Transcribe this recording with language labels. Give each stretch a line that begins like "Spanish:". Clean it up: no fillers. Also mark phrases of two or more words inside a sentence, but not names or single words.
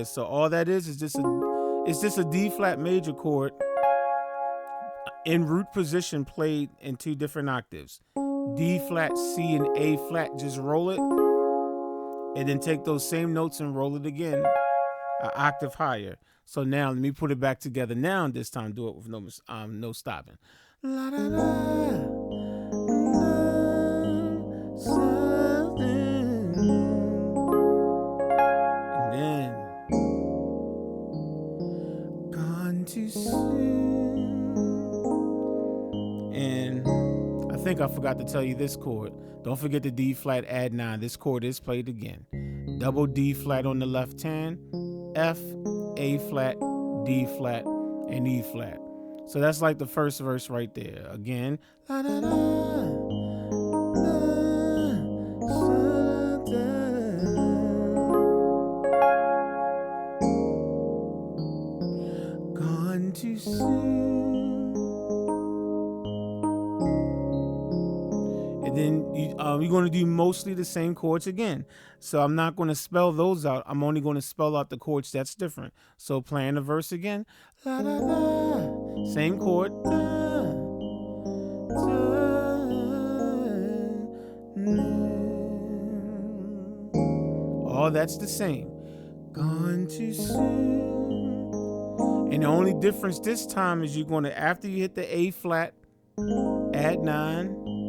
English: So all that is just a D flat major chord in root position played in 2 different octaves. D flat, C, and A flat, just roll it, and then take those same notes and roll it again an octave higher. So now let me put it back together now, and this time do it with no stopping. La, da, da, and then gone too soon. And I think I forgot to tell you this chord. Don't forget the D flat, add 9. This chord is played again. Double D flat on the left hand, F, A flat, D flat, and E flat. So that's like the first verse right there. Again, la, da, da, gone too soon. And then you're going to do mostly the same chords again. So I'm not going to spell those out. I'm only going to spell out the chords that's different. So playing the verse again. La, da, da. Same chord. Da, da, all that's the same. Gone too soon. And the only difference this time is you're going to, after you hit the A flat, add 9.